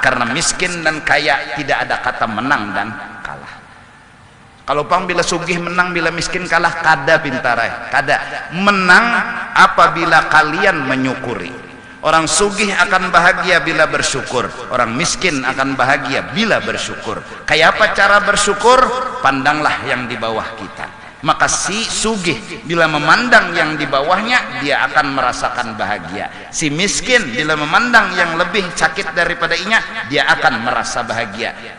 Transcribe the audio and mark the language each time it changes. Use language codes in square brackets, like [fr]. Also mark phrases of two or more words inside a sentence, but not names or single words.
[id] Karena miskin dan kaya tidak ada kata menang dan kalah. [bjn] Kalau pang bila sugih menang, bila miskin kalah, kada pintarai. Kada. [id] Menang apabila kalian menyukuri. Orang sugih akan bahagia bila bersyukur, orang miskin akan bahagia bila bersyukur. Kayak apa cara bersyukur? Pandanglah yang di bawah kita. Maka si sugih bila memandang yang di bawahnya, dia akan merasakan bahagia. Si miskin bila memandang yang lebih sakit daripada inya, dia akan merasa bahagia.